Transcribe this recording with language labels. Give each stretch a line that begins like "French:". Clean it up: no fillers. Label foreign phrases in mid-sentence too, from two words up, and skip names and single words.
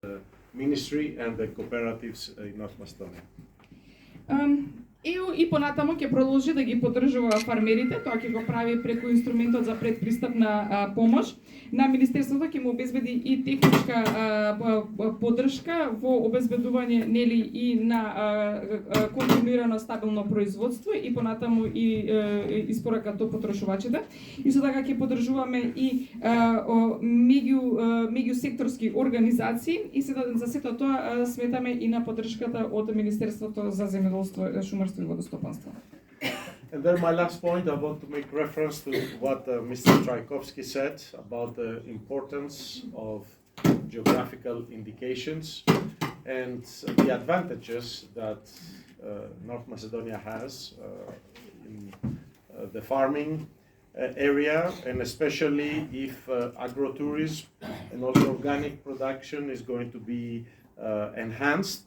English: Ministry and the cooperatives in North Macedonia.
Macedonian: ЕУ и понатаму ќе продолжи да ги поддржува фармерите, тоа ќе го прави преку инструментот за предпристапна помош. На Министерството ќе му обезбеди и техничка поддршка во обезбедување нели и на континуирано стабилно производство и понатаму и испорака до потрошувачите. Исто така ќе поддржуваме и меѓусекторски организации и за сето тоа сметаме и на поддршката од Министерството за земјоделство, шумарство и водостопанство.
English: And then my last point, I want to make reference to what Mr. Trajkovski said about the importance of geographical indications and the advantages that North Macedonia has in the farming area, and especially if agrotourism and also organic production is going to be enhanced.